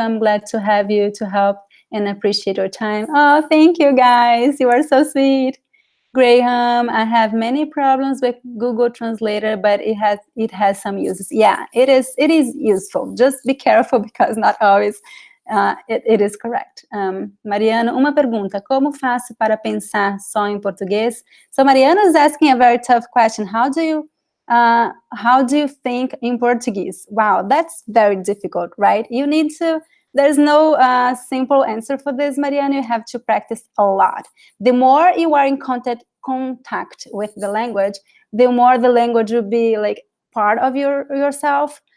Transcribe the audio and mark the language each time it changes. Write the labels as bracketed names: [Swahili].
[English] I'm glad to have you to help and appreciate your time. Oh, thank you, guys. You are so sweet. Graham, I have many problems with Google Translator, but it has some uses. Yeah, it is useful. Just be careful because not always it is correct. [Portuguese] Mariana, uma pergunta: como faço para pensar só em português? [English] So Mariana is asking a very tough question. How do you think in Portuguese? Wow, that's very difficult, right? You need to. There's no simple answer for this, Mariana. You have to practice a lot. The more you are in contact with the language, the more the language will be like part of yourself.